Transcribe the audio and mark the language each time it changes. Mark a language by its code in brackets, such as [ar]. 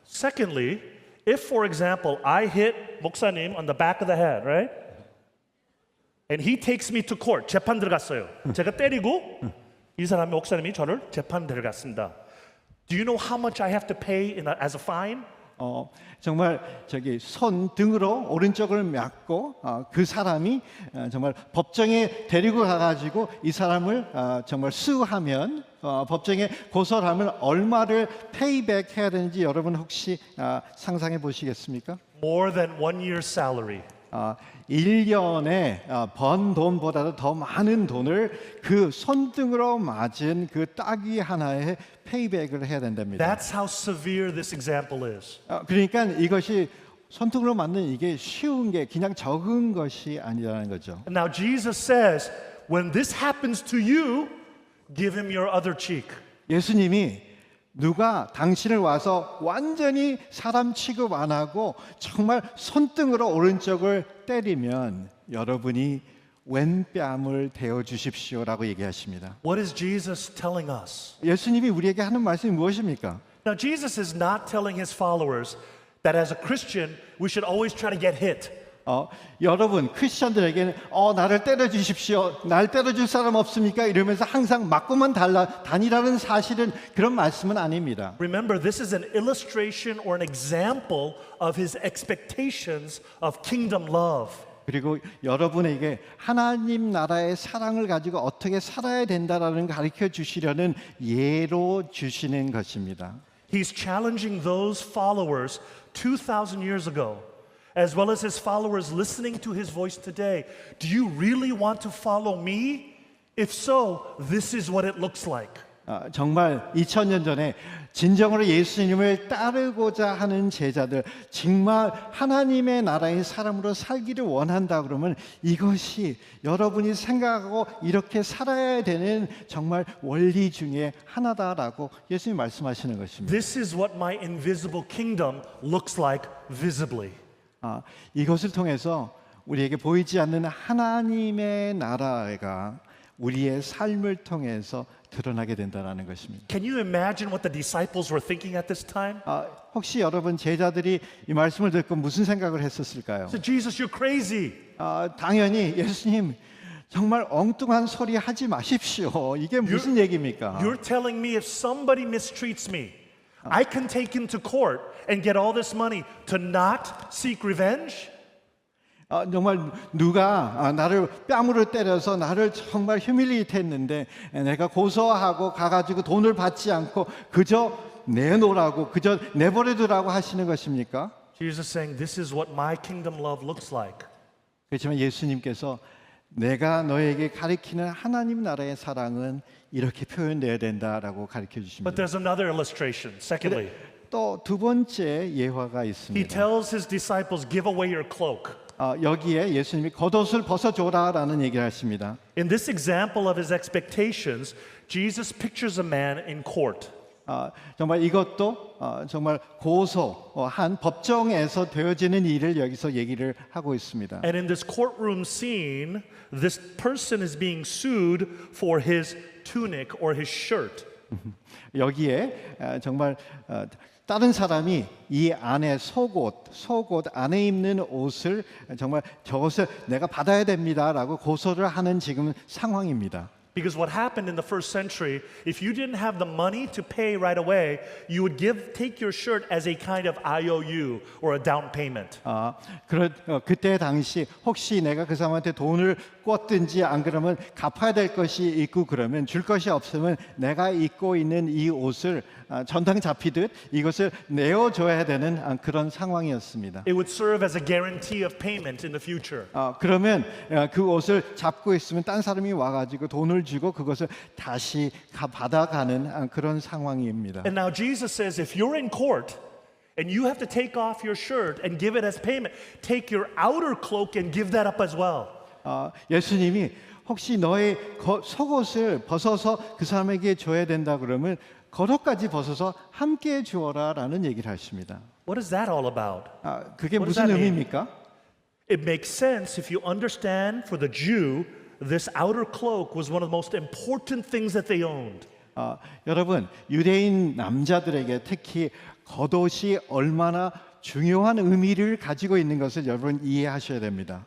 [en] Secondly, if for example I hit [ko] 목사님 [en] on the back of the head, right? And he takes me to court. [ko] 재판 들어갔어요. 제가 때리고 이 사람이 목사님이 저를 재판 데려갔습니다. [en] Do you know how much I have to pay as a fine? [ko] 정말 저기 손 등으로 오른쪽을 막고 그 사람이 정말 법정에 데리고 가가지고 이 사람을 정말 수하면 법정에 고소를 하면 얼마를 페이백 해야 되는지 여러분 혹시 상상해 보시겠습니까? [en] More than 1 year's salary. [ko] 1년에 번 돈보다도 더 많은 돈을 그 손등으로 맞은 그 따귀 하나에 페이백을 해야 된답니다. [en] That's how severe this example is. [ko] 그러니까 이것이 손등으로 맞는 이게 쉬운 게 그냥 적은 것이 아니라는 거죠. [en] And now Jesus says, when this happens to you, give him your other cheek. [ko] 예수님이 누가 당신을 와서 완전히 사람 취급 안 하고 정말 손등으로 오른쪽을 때리면 여러분이 왼뺨을 대어 주십시오라고 얘기하십니다. [en] What is Jesus telling us? [ko] 예수님이 우리에게 하는 말씀이 무엇입니까? [en] Now, Jesus is not telling his followers that as a Christian, we should always try to get hit. [ko] 여러분 크리스천들에게는 나를 때려 주십시오. 날 때려줄 사람 없습니까? 이러면서 항상 맞고만 다니라는 사실은 그런 말씀은 아닙니다. [en] Remember, this is an illustration or an example of his expectations of kingdom love. [ko] 그리고 여러분에게 하나님 나라의 사랑을 가지고 어떻게 살아야 된다라는 걸 가르쳐 주시려는 예로 주시는 것입니다. [en] He's challenging those followers 2,000 years ago, as well as his followers listening to his voice today. Do you really want to follow me? If so, this is what it looks like. [ko] 정말 2000년 전에 진정으로 예수님을 따르고자 하는 제자들, 정말 하나님의 나라의 사람으로 살기를 원한다 그러면 이것이 여러분이 생각하고 이렇게 살아야 되는 정말 원리 중에 하나다라고 예수님 말씀하시는 것입니다. [en] This is what my invisible kingdom looks like visibly. [ko] 이것을 통해서 우리에게 보이지 않는 하나님의 나라가 우리의 삶을 통해서 드러나게 된다는 것입니다. [en] Can you imagine what the disciples were thinking at this time? [ko] 혹시 여러분 제자들이 이 말씀을 듣고 무슨 생각을 했었을까요? [en] So Jesus, you're crazy. [ko] 당연히 예수님 정말 엉뚱한 소리 하지 마십시오. 이게 무슨 얘기입니까? [en] You're telling me if somebody mistreats me, I can take him to court and get all this money to not seek revenge? [ko] 정말 누가 나를 뺨으로 때려서 나를 정말 휴밀리트 했는데 내가 고소하고 가가지고 돈을 받지 않고 그저 내놓으라고 그저 내버려두라고 하시는 것입니까? [en] Jesus saying, this is what my kingdom love looks like. [ko] 그렇지만 예수님께서 내가 너에게 가리키는 하나님 나라의 사랑은 이렇게 표현돼야 된다라고 가르쳐 [en] But [ko] 주십니다. [en] there's another illustration. Secondly, [ko] 또 두 번째 예화가 [en] he [ko] 있습니다. [en] tells his disciples, give away your cloak. [ko] 여기에 예수님이 겉옷을 벗어줘라라는 얘기를 하십니다. [en] In this example of his expectations, Jesus pictures a man in court. [ko] 정말 이것도 정말 고소한 법정에서 되어지는 일을 여기서 얘기를 하고 있습니다. [en] And in this courtroom scene, this person is being sued for his tunic or his shirt. [ko] 여기에 정말 다른 사람이 이 안에 속옷 안에 입는 옷을 정말 저것을 내가 받아야 됩니다라고 고소를 하는 지금 상황입니다. [en] Because what happened in the first century, if you didn't have the money to pay right away, you would take your shirt as a kind of IOU or a down payment. [ko] 그때 당시 혹시 내가 그 사람한테 돈을 꿨든지 안 그러면 갚아야 될 것이 있고 그러면 줄 것이 없으면 내가 입고 있는 이 옷을 전당 잡히듯 이것을 내어줘야 되는 그런 상황이었습니다. [en] It would serve as a guarantee of payment in the future. [ko] 그러면 그 옷을 잡고 있으면 딴 사람이 와가지고 돈을 주고 그것을 다시 받아가는 그런 상황입니다. [en] And now Jesus says, if you're in court and you have to take off your shirt and give it as payment, take your outer cloak and give that up as well. [ko] 예수님이 혹시 너의 속옷을 벗어서 그 사람에게 줘야 된다 그러면 겉옷까지 벗어서 함께 주어라라는 얘기를 하십니다. [en] What is that all about? [ko] 그게 [en] What does [ko] 무슨 [en] that mean? [ko] 의미입니까? [en] It makes sense if you understand for the Jew, this outer cloak was one of the most important things that they owned. [ko] 여러분 유대인 남자들에게 특히 겉옷이 얼마나 중요한 의미를 가지고 있는 것을 여러분 이해하셔야 됩니다.